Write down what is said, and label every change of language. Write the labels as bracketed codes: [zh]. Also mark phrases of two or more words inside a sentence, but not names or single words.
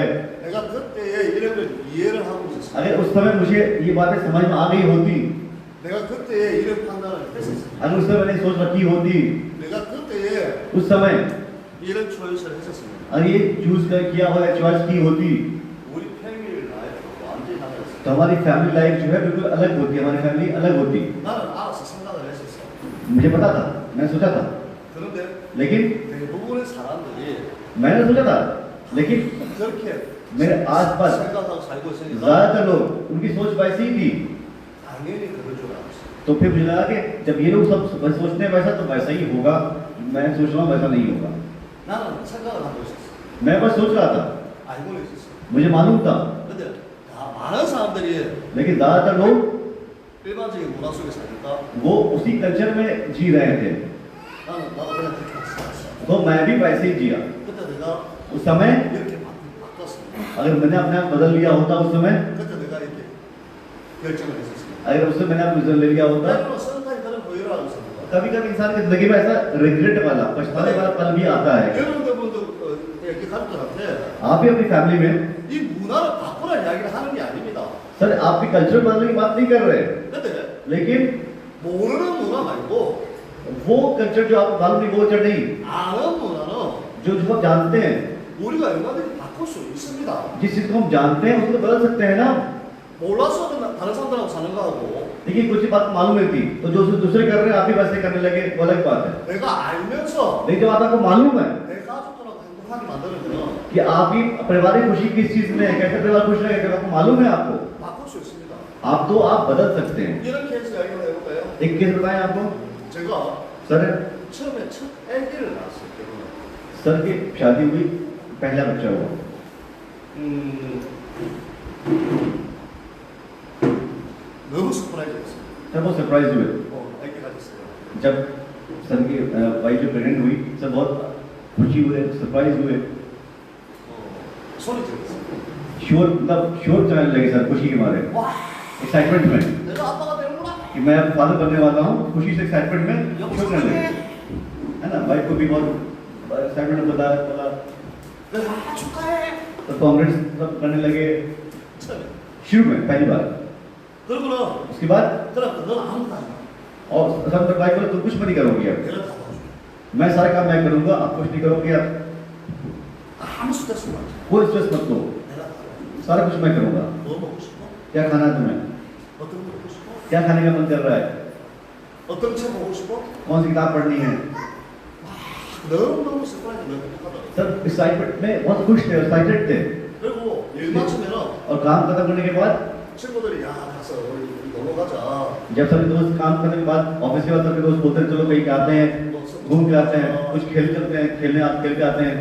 [ko] 내가 그때에 이런 걸 이해를 하고 있었어. [hi] अगर उस समय मुझे ये बातें समझ में आ गई होती, [ko] 내가 그때에 이런 판단을 했었어. [hi] अगर उस समय मैंने सोच रखी होती, [ko] 내가 그때에 [hi] उस समय [ko] 이런 초이스를 했었으면 [hi] अगर ये चूज कर किया हुआ चॉइस की होती [ko] 우리 [en] family life [ko] 완전히 달라졌어. [hi] तो हमारी [en] family life [hi] जो है बिल्कुल अलग होती, हमारी फैमिली अलग होती। [ko] 나는 알아서 생각을 했었어. [hi] मुझे पता था, मैंने सोचा था, [ko] 그런데 [hi] लेकिन [ko] 대부분의 사람들이 [hi] मैंने सोचा था, लेकिन [ko] 그렇게 [hi] मेरे आसपास [ko] 생각하고 살고 있으니까 [hi] ज्यादातर लोग उनकी सोच वैसी ही थी। [ko] 당연히 그럴 줄 알았어. [hi] तो फिर मुझे लगा कि जब ये लोग सब सोचते हैं वैसा तो वैसा ही होगा, मैं सोच रहा हूँ वैसा नहीं होगा। [ko] 나는 생각을 하고 있었어. [hi] मैं बस सोच रहा था, [ko] 알고는 있었어. [hi] मुझे मालूम था, [ko] 근데 다 많은 사람들이 [hi] लेकिन ज्यादातर लोग [ko] 일반적인 문화 속에 사니까 [hi] वो उसी कल्चर में जी रहे थे, [ko] 나도 그냥 그렇게 살았어. [hi] तो मैं भी वैसे ही जिया। [ko] 그때 내가 [hi] उस समय [ko] 이렇게 바꿨어. [hi] अगर मैंने अपने आप बदल लिया होता उस समय, [ko] 그때 내가 이렇게 결정을 했었어. [hi] अगर उस समय मैंने आप रिजल्ट ले लिया होता, [ko] 때로는 선까지 그런 후회를 하고 있었는 거야. [hi] कभी कभी इंसान की जिंदगी में ऐसा रिग्रेट वाला पछताने वाला पल भी आता है। [ko] 여러분들도 이렇게 가족들한테 [hi] आप भी अपनी फैमिली में, [ko] 이 문화를 바꾸라 이야기를 하는 게 아닙니다. [hi] सर आपकी कल्चर बदलने की बात नहीं कर रहे, [ko] 근데 [hi] लेकिन [ko] 모르는 문화 말고 [hi] वो कल्चर जो आपको मालूम नहीं वो कल्चर नहीं, [ko] 아는 문화는 [hi] जो आप जानते हैं, [ko] 우리가 얼마든지 바꿀 수 있습니다. [hi] जिस चीज को हम जानते हैं उसको तो बदल सकते हैं ना। [ko] 몰라서도 다른 साथी들하고 사는 거하고 [hi] देखिए कुछ ही बात मालूम नहीं थी तो जो दूसरे कर रहे हैं आप भी वैसे करने लगे, वो अलग बात है। [ko] 내가 알면서 [hi] लेकिन जो बात आपको मालूम है [ko] 내 가족들하고 행복하게 만드는 거는 [hi] कि आपकी पारिवारिक खुशी किस चीज में है, कैसे परिवार खुश रहेगा, आपको मालूम है, आपको [ko] 바꿀 수 있습니다. [hi] आप बदल सकते हैं। [ko] 이런 케이스 이야기를 해볼까요? [hi] एक केस बताएं आपको। [ko] 제가 [hi] सर [ko] 처음에 첫 아기를 낳았어요. 결혼을. [hi] सर की शादी हुई, पहला बच्चा हुआ। [ko] 너무 서프라이즈였어요. [hi] सब बहुत सरप्राइज हुए [ko] 아기 가졌어요. [hi] जब सर की वाइफ जो प्रेग्नेंट हुई, सब बहुत खुशी हुए, सरप्राइज हुए, [ko] 소리 질렀어요. [hi] शोर मतलब शोर चलाने लगे सर खुशी के मारे, [ko] 와, [hi] एक्साइटमेंट में [ko] 내가 아빠가 되는구나. [hi] कि मैं फादर बनने वाला हूँ। खुशी से एक्साइटमेंट में शोर करने लगे, है ना। वाइफ को भी बहुत एक्साइटमेंट बताया, बोला [ko] 축하해. [hi] तो कांग्रेस सब करने लगे [ko] 처음에. [hi] शुरू में पहली बार। [ko] 그러고는 [hi] उसके बाद [ko] 그럼 넌 아무것도 안 해. [hi] और सब तक वाइफ बोला तुम कुछ नहीं करोगी अब, [ko] 내가 다 도와줄게. [hi] मैं सारा काम मैं करूंगा, आप कुछ नहीं करोगे अब, [ko] 아무 스트레스 못 받아. [hi] कोई स्ट्रेस मत लो, [ko] 내가 다 도와줄게. [hi] सारा कुछ मैं करूंगा। [ko] 뭐 먹고 싶어? [hi] क्या खाना है तुम्हें, [ko] 어떤 거 먹고 싶어? [hi] क्या खाने का मन कर रहा है, [ko] 어떤 책 보고 싶어? [hi] कौन सी किताब पढ़नी है। [ko] 너무너무 서프라이즈 너무 행복하더라고. [hi] सब एक्साइटमेंट में बहुत खुश थे, एक्साइटेड थे। [ko] 그리고 일 마치면은 [hi] और काम खत्म करने के बाद [ko] 친구들이 야 가서 우리 놀러 가자. [hi] जब सभी दोस्त काम करने के बाद ऑफिस के बाद सभी दोस्त बोलते हैं चलो कहीं आते हैं, घूम के आते हैं, कुछ खेल करते हैं, खेल के आते हैं।